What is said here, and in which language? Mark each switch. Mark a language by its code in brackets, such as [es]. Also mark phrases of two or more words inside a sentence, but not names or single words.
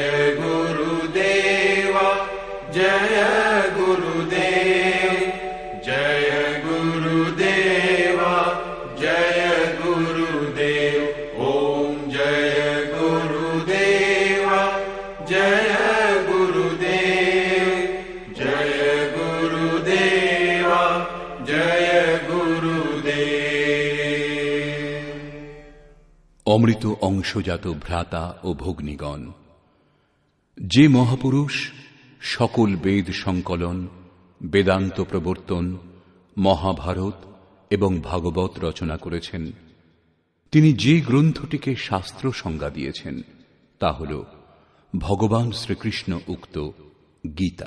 [hi] गुरुदेव जय गुरुदेव जय गुरुदेव जय गुरुदेव ओम जय गुरुदेव जय गुरुदेव जय गुरुदेव जय गुरुदेव। [bn] অমৃত অংশজাত ভ্রাতা ও ভগ্নীগণ, যে মহাপুরুষ সকল বেদ সংকলন, বেদান্ত প্রবর্তন, মহাভারত এবং ভাগবত রচনা করেছেন, তিনি যে গ্রন্থটিকে শাস্ত্র সংজ্ঞা দিয়েছেন তা হল ভগবান শ্রীকৃষ্ণ উক্ত গীতা।